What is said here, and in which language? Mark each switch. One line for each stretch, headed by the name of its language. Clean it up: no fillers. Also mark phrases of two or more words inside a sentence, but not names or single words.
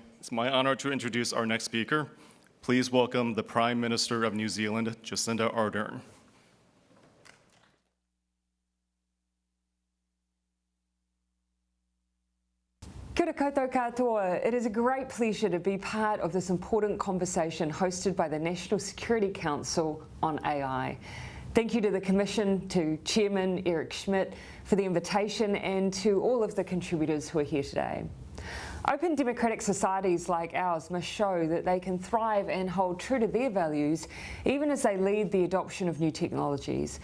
English: It's my honor to introduce our next speaker. Please welcome the Prime Minister of New Zealand, Jacinda Ardern.
Māori: Kia ora koutou katoa.
English: It is a great pleasure to be part of this important conversation hosted by the National Security Council on AI. Thank you to the Commission, to Chairman Eric Schmidt for the invitation, and to all of the contributors who are here today. Open democratic societies like ours must show that they can thrive and hold true to their values even as they lead the adoption of new technologies.